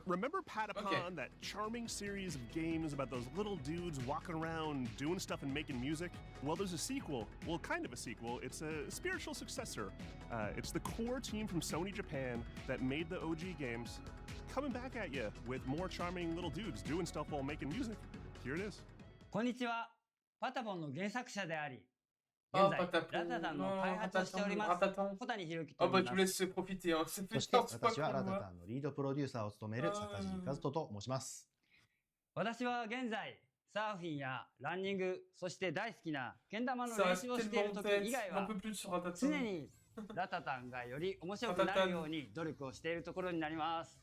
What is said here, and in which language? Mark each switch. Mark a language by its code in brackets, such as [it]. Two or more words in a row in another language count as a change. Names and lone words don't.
[en] Remember Patapon, that charming series of games about those little dudes walking around doing stuff and making music? Well, there's a sequel. Well, kind of a sequel. It's a spiritual successor. It's the core team from Sony Japan that made the OG games coming back at you with more charming little dudes doing stuff while making music. Here it is. [ja] こんにちは。パタポンの原作者であり、現在、ラタタンの開発をしております。小谷博樹と言います。 [fr] tu laisses profiter, hein. C'est [ja] そして私はラタタンのリードプロデューサーを務める坂地和人と申します。私は現在、サーフィンやランニング、そして大好きなけん玉の練習をしている時以外は、常にラタタンがより面白くなるように努力をしているところになります。